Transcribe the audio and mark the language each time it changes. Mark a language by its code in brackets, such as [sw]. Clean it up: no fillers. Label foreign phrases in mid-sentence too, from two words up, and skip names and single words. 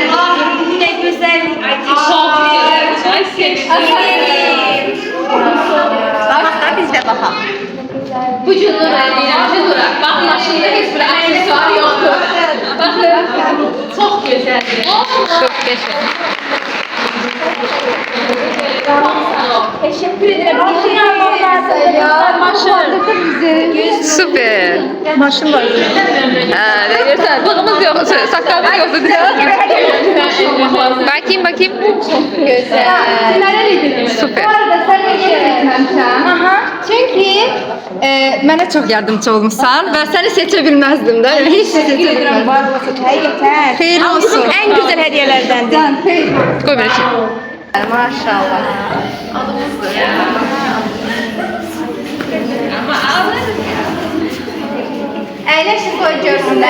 [tr] Ne güzel. Ay [az] Bax da biz də baxaq. Bu gün Nura deyirəm ki, Nura, bax maşında heç bir aksesuar yoxdur. Baxın, çox gözəldir. Çox qəşəng. [tr] Teşekkür ederim. [az] Süper. Maşın var. [tr] Görsen bığımız yok, sakalımız yoktu diye. Bakayım. Süper. [az] Bu arada sən necə etməmişəm? Çünki mənə çox yardımcı olmusan və səni seçə bilməzdim də. Heç nə seçə bilməzdim. Həqiqətən. Xeyir olsun. Ən gözəl hədiyyələrdəndir. Xeyir. [tr] Koy böyle şey. [az] Maşallah. Əyləşin qoy görsünlər.